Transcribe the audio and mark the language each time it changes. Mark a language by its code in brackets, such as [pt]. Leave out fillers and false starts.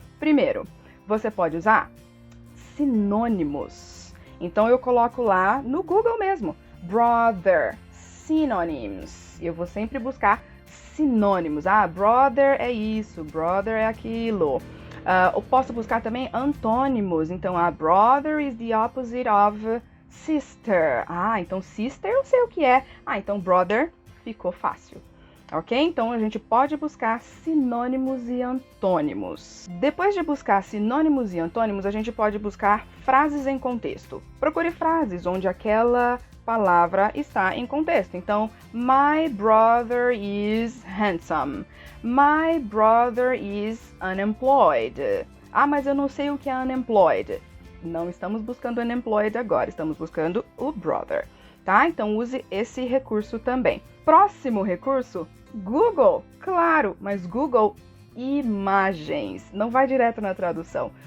[pt] Primeiro, você pode usar sinônimos. Então, eu coloco lá no Google mesmo, brother, synonyms. Eu vou sempre buscar sinônimos. Brother é isso, brother é aquilo. Eu posso buscar também antônimos. Então, [en] brother is the opposite of sister. [pt] Então sister eu sei o que é. Então brother ficou fácil. Ok? Então a gente pode buscar sinônimos e antônimos. Depois de buscar sinônimos e antônimos, a gente pode buscar frases em contexto. Procure frases onde aquela palavra está em contexto. Então, [en] my brother is handsome. My brother is unemployed. [pt] Mas eu não sei o que é unemployed. Não estamos buscando unemployed agora, estamos buscando o brother, tá? Então use esse recurso também. Próximo recurso, Google, claro, mas Google imagens, não vai direto na tradução.